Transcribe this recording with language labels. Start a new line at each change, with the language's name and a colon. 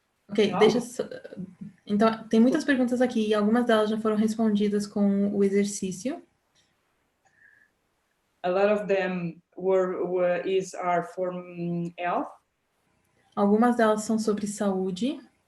Portuguese: Ok, Então, tem muitas perguntas aqui e algumas delas já foram respondidas com o exercício.
English: A lot of them are for health.
Portuguese: Algumas delas são sobre saúde.